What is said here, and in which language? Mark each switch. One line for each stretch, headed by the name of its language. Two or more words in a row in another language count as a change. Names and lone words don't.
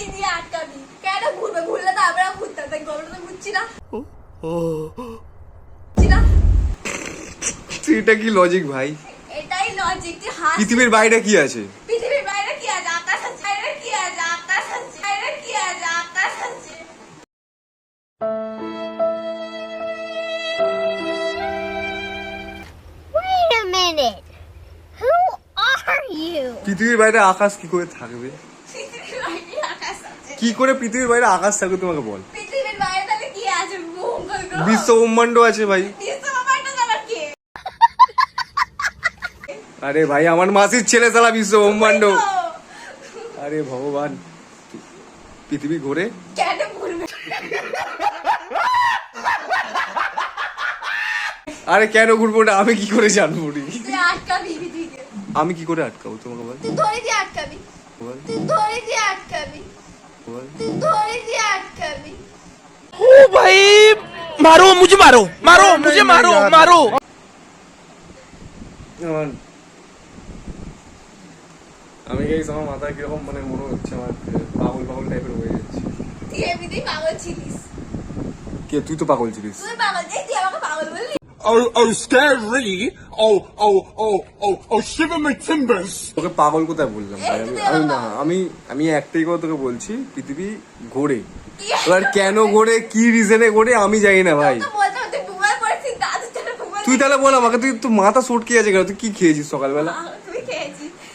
Bangla: এটা কি লজিক ভাই? এটাই লজিক। পৃথিবীর বাইরে কি আছে? পৃথিবীর বাইরে কি আছে? আকাশ আছে। বাইরে কি আছে? আকাশ আছে। বাইরে কি আছে? আকাশ আছে।
English: Wait a minute. Who are you?
Bangla: পৃথিবীর বাইরে আকাশ কি করে থাকবে? পৃথিবীর বাইরে আকাশ আছে। কি করে পৃথিবীর বাইরে আকাশ থাকবে তোমাকে বল। পৃথিবীর বাইরে তাহলে কি আছে? মঙ্গল গ্রহ। বিশ্ব ব্রহ্মাণ্ড আছে ভাই। বিশ্বব্রহ্মাণ্ড আবার কি? আরে ভাই আমার মাসির ছেলে শালা বিশ্ব ব্রহ্মাণ্ড। আরে ভগবান, পৃথিবী ঘোরে? কেন ঘুরবে? আরে কেন ঘুরবো না আমি কি করে জানবো? তুই আটকাবি পৃথিবীকে। আমি কি করে আটকাবো তোমাকে বল? তুই ধরে দিয়ে আটকাবি। বল তুই ধরে দিয়ে আটকাবি। বল। তুই ধরে দিয়ে আটকাবি।
Hindi: ओ भाई मारो मुझे, मारो मारो मुझे, मारो मारो।
Bangla: আমি গাইস আমার মাথায় কিরকম মানে মনে হচ্ছে আমার পাগল পাগল টাইপের হয়ে যাচ্ছে। তুই এমনিতেই পাগল ছিলিস। কে তুই তো পাগল ছিলিস। তুই পাগল, তুই আমাকে পাগল বললি।
English: Oh, scary. Oh, shiver my timbers.
Bangla: তোকে পাগল কোথায় বললাম ভাই? এই তো তুই আমি আমার না পাগল। আমি একটাই কথা তোকে বলছি, পৃথিবী ঘোরে। এবার কেন ঘোরে, কি রিজনে ঘোরে আমি জানি না ভাই। তো বলতে বলতে ঘুমায় পড়েছিস, দাদু চলে ঘুমায়। তুই তাহলে বল আমাকে, তুই তো মাথা সটকে আছে কেন? তুই কি খেয়েছিস সকালবেলা? তুই খেয়েছিস।